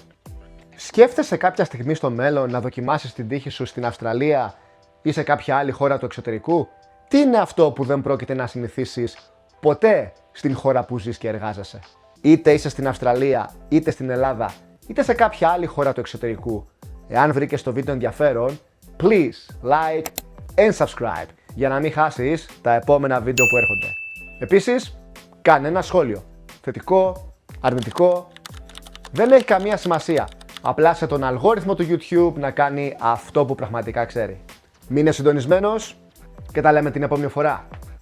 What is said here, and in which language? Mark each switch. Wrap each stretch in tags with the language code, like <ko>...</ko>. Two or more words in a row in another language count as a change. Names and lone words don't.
<el>Σκέφτεσαι κάποια στιγμή στο μέλλον να δοκιμάσεις την τύχη σου στην Αυστραλία ή σε κάποια άλλη χώρα του εξωτερικού? Τι είναι αυτό που δεν πρόκειται να συνηθίσεις ποτέ στην χώρα που ζεις και εργάζεσαι? Είτε είσαι στην Αυστραλία, είτε στην Ελλάδα, είτε σε κάποια άλλη χώρα του εξωτερικού. Εάν βρήκες το βίντεο ενδιαφέρον,</el> <en>please like and subscribe</en> <el>για να μην χάσεις τα επόμενα βίντεο που έρχονται. Επίσης, κάνε ένα σχόλιο. Θετικό, αρνητικό, δεν έχει καμία σημασία. Απλά σε τον αλγόριθμο του YouTube να κάνει αυτό που πραγματικά ξέρει. Μείνε συντονισμένος και τα λέμε την επόμενη φορά.</el>